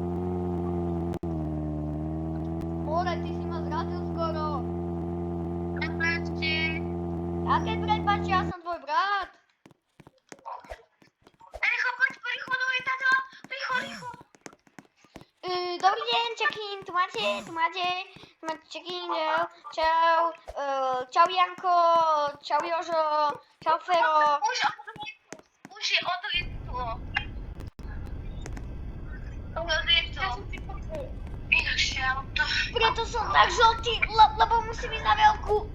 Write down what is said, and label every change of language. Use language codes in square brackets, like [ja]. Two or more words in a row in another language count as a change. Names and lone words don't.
[sk] More, ty si ma zrazil skoro. Prepáčte. Aké prepáč, ja som tvoj brat. Rýchlo, poď, rýchlo, tato. Rýchlo. Dobrý deň, check-in, tu máte check-in, čau, čau Janko, čau Jožo, čau Fero. Už je odlietlo. Odlietlo. Inakšie auto. Preto som tak žltý, lebo musím ísť na veľkú.